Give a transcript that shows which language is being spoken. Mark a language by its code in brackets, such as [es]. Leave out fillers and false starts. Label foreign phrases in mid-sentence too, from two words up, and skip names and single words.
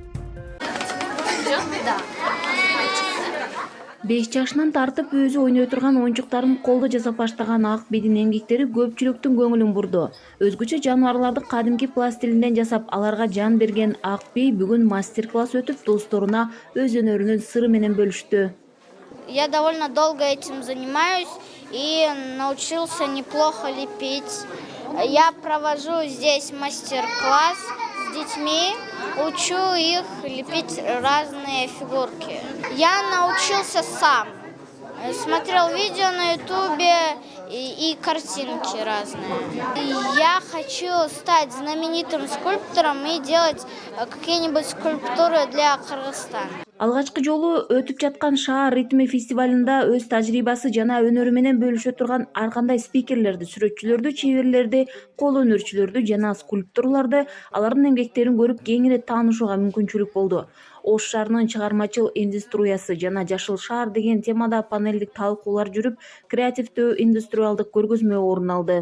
[ky] 5 жашынан тартып өзү ойной турган оюнчуктарын колдо жасап баштаган Ак бийдин эмгектери көпчүлүктүн көңүлүн бурду. Өзгөчө жаныбарларды кадимки пластилинден жасап аларга жан берген Ак бий бүгүн мастер-класс өтүп досторуна өз өнөрүнүн сыры менен бөлүштү. [ru] Я довольно долго этим занимаюсь и научился неплохо лепить. Я провожу здесь мастер-класс с детьми, учу их лепить разные фигурки. Я научился сам. Смотрел видео на ютубе и картинки разные. Я хочу стать знаменитым скульптором и делать какие-нибудь скульптуры для Кыргызстана. [ky] Алгачкы жолу өтүп жаткан шаар ритми фестивалында өз тажрыйбасы жана өнөрү менен бөлүшө турган ар кандай спикерлерди, сүрөтчүлөрдү, чеберлерди, кол өнөрчүлөрдү жана скульпторлорду алардын эмгектерин көрүп кеңири таанышууга мүмкүнчүлүк болду. Ош шаарынын чыгармачыл индустриясы жана жашыл шаар деген темада панелдик талкуулар жүрүп, креативдүү индустриалдык көргөзмө орун алды.